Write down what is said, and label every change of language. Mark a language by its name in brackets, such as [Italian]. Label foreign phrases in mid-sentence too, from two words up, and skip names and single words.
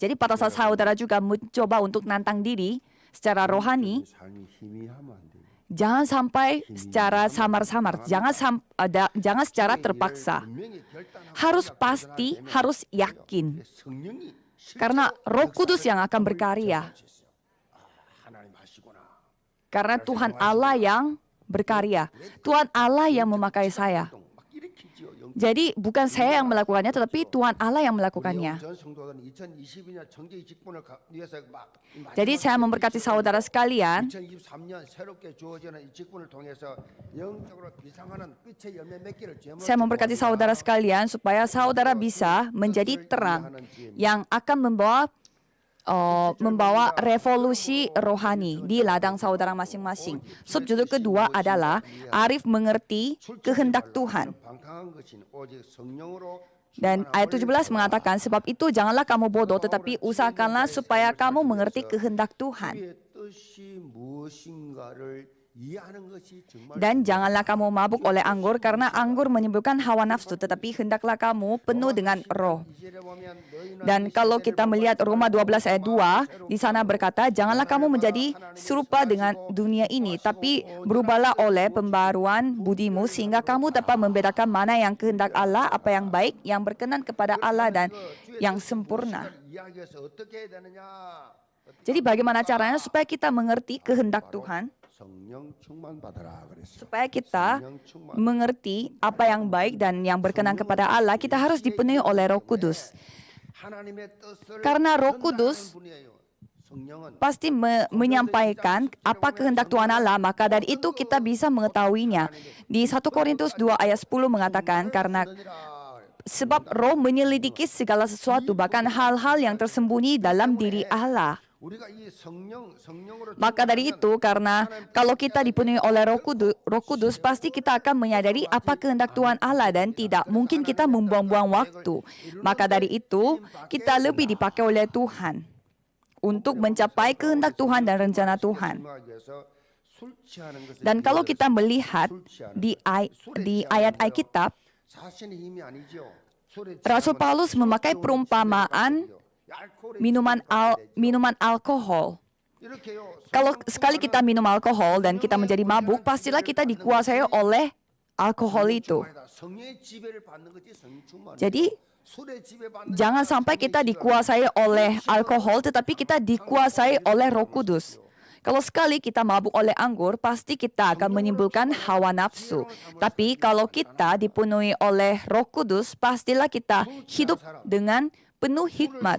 [Indonesian] Jadi pada saat saudara juga mencoba untuk nantang diri secara rohani, jangan sampai secara samar-samar, jangan secara terpaksa. Harus pasti, harus yakin. Karena Roh Kudus yang akan berkarya. Karena Tuhan Allah yang berkarya. Tuhan Allah yang memakai saya. [Korean] 막 일으키지요. [Indonesian] Jadi bukan saya yang melakukannya, tetapi Tuhan Allah yang melakukannya. [Korean] 전 성도들은 2022년 정계의 직분을 위해서 막 [Indonesian] Jadi saya memberkati saudara sekalian, [Korean] 2023년 새롭게 주어지는 이 직분을 통해서 영적으로 비상하는 빛의 열매 몇 개를 제물로 [Indonesian] saya memberkati saudara sekalian supaya saudara bisa menjadi terang yang akan membawa revolusi rohani di ladang saudara masing-masing. Subjudul kedua adalah Arif mengerti kehendak Tuhan. [Korean] 방탕한 것인 오직 성령으로 [Indonesian] Dan ayat 17 mengatakan, sebab itu janganlah kamu bodoh, tetapi usahakanlah supaya kamu mengerti kehendak Tuhan. [Korean] 주의 뜻이 무엇인가를 이해하는 것이 정말 [Indonesian] Dan janganlah kamu mabuk oleh anggur, karena anggur menimbulkan hawa nafsu, tetapi hendaklah kamu penuh dengan roh. [Korean] 이절에 보면 너희는 [Indonesian] Dan kalau kita melihat Roma 12 ayat 2, di sana berkata, janganlah kamu menjadi serupa dengan dunia ini, tapi berubahlah oleh pembaruan budimu, sehingga kamu dapat membedakan mana yang kehendak Allah, apa yang baik, yang berkenan kepada Allah, dan yang sempurna. [Korean] 이야기해서 어떻게 해야 되느냐? [Indonesian] Jadi bagaimana caranya supaya kita mengerti kehendak Tuhan? [Korean] 성령 충만 받아라 그랬어. [Indonesian] Supaya kita [Korean] 성령 충만. [Indonesian] mengerti apa yang baik dan yang berkenan kepada Allah, kita harus dipenuhi oleh Roh Kudus. [Korean] 하나님의 뜻을 [Indonesian] Karena Roh [Korean] 전달하는 [Indonesian] Kudus [Korean] 분이에요. 성령은 [Indonesian] pasti menyampaikan apa kehendak Tuhan Allah, maka dari itu kita bisa mengetahuinya. Di 1 Korintus 2 ayat 10 mengatakan, karena sebab roh menyelidiki segala sesuatu, bahkan hal-hal yang tersembunyi dalam diri Allah. [Korean] 우리가 이 성령으로 [Indonesian] Maka dari itu, karena kalau kita dipenuhi oleh Roh Kudus, pasti kita akan menyadari apa kehendak Tuhan Allah dan tidak mungkin kita membuang-buang waktu. Maka dari itu, kita lebih dipakai oleh Tuhan untuk mencapai kehendak Tuhan dan rencana Tuhan. [Korean] 술 취하는 것을 [Indonesian] Dan kalau kita melihat di ayat Alkitab, [Korean] 자신의 힘이 아니죠. 술에 [Indonesian] Rasul Paulus memakai perumpamaan minuman alkohol. [Korean] 이렇게요. [Indonesian] Kalau sekali kita minum alkohol dan kita menjadi mabuk, pastilah kita dikuasai oleh alkohol itu. [Korean] 성령의 지배를 받는 거지 성령 충만. [Indonesian] Jadi, [Korean] 술의 지배받는 [Indonesian] jangan sampai kita dikuasai oleh alkohol, tetapi kita dikuasai oleh Roh Kudus. Kalau sekali kita mabuk oleh anggur, pasti kita akan menimbulkan hawa nafsu. Tapi kalau kita dipenuhi oleh Roh Kudus, pastilah kita hidup dengan penuh hikmat.